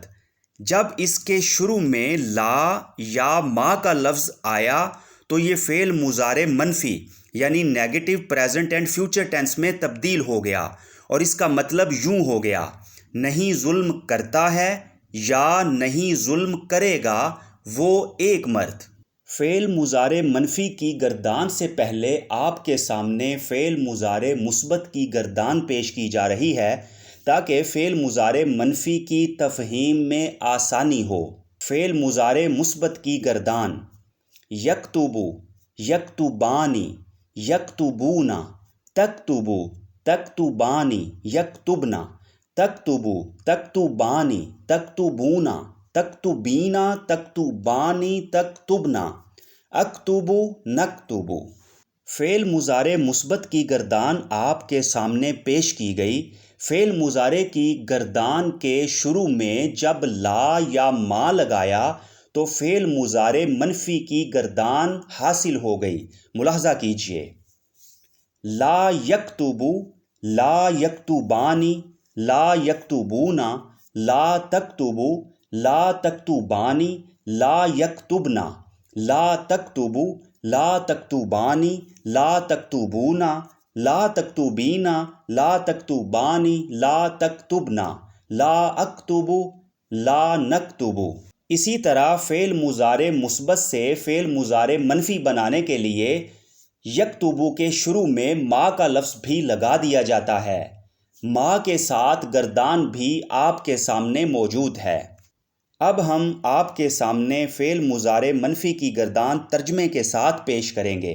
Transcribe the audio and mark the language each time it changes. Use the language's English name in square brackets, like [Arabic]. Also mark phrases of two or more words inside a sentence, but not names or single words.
[Urdu] جب اس کے شروع میں لا یا ما کا لفظ آیا تو یہ فعل مضارع منفی یعنی [English] negative present and future tense [Urdu] میں تبدیل ہو گیا اور اس کا مطلب یوں ہو گیا، نہیں ظلم کرتا ہے یا نہیں ظلم کرے گا وہ ایک مرد۔ فعل مضارع منفی کی گردان سے پہلے آپ کے سامنے فعل مضارع مثبت کی گردان پیش کی جا رہی ہے تاکہ فعل مضارع منفی کی تفہیم میں آسانی ہو۔ فعل مضارع مثبت کی گردان: [Arabic] یکتب، یکتبانی، یکتبون، تکتب، تکتبانی، یکتبنا، تکتب، تکتبانی، تکتبون، تکتبینا، تکتبانی، تکتبنا، اکتب، نکتب۔ [Urdu] فعل مضارع مثبت کی گردان آپ کے سامنے پیش کی گئی۔ فعل مضارع کی گردان کے شروع میں جب لا یا ما لگایا تو فعل مضارع منفی کی گردان حاصل ہو گئی۔ ملاحظہ کیجیے، [Arabic] لا یکتب، لا یکتبانی، لا یکتبون، لا تکتب، لا تکتبانی، لا یکتبنا، لا تکتب، لا تکتبانی، لا تکتبون، لا تکتبینا، لا تکتبانی، لا تکتبنا، لا اکتب، لا نکتب۔ [Urdu] اسی طرح فعل مضارع مثبت سے فعل مضارع منفی بنانے کے لیے یکتب کے شروع میں ما کا لفظ بھی لگا دیا جاتا ہے۔ ما کے ساتھ گردان بھی آپ کے سامنے موجود ہے۔ اب ہم آپ کے سامنے فعل مضارع منفی کی گردان ترجمے کے ساتھ پیش کریں گے۔